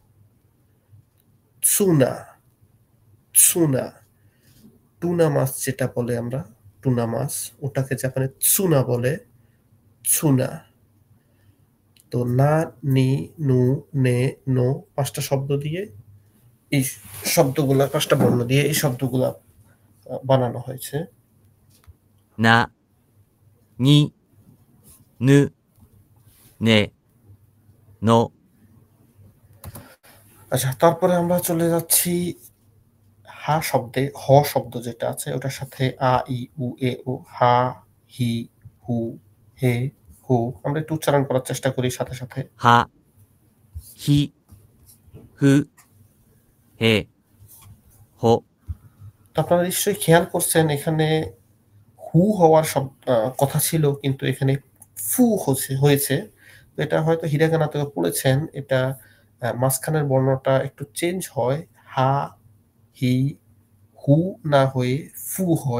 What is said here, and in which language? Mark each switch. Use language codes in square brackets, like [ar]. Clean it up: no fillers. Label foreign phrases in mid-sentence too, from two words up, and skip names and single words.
[bn] সুনা, সুনা, টুনা মাছ যেটা বলে আমরা, টুনা মাছ, ওটাকে জাপানে সুনা বলে। সুনা। তো না, নি, নু, নে, নো ৫টা শব্দ দিয়ে এই শব্দগুলা ৫টা বর্ণ দিয়ে এই শব্দগুলা বানানো হয়েছে। [ja] な、に、ぬ、ね、の [bn] আচ্ছা, তারপরে আমরা চলে যাচ্ছি হা শব্দে। হ শব্দ যেটা আছে ওটার সাথে আ, ই, উ, এ, ও, হা, হি, হু, হে, হু। আমরা একটু উচ্চারণ করার চেষ্টা করি সাথে সাথে। [ja] は、ひ、ふ、へ、ほ、 [bn] তো আপনারা নিশ্চয়ই খেয়াল করছেন এখানে হু হওয়ার কথা ছিল, কিন্তু এখানে ফু হয়েছে। তো এটা হয়তো হিরাগানাতেও পড়েছেন। এটা মাঝখানের বর্ণটা একটু চেঞ্জ হয়। হা, হি, হু না হয়ে ফু হয়।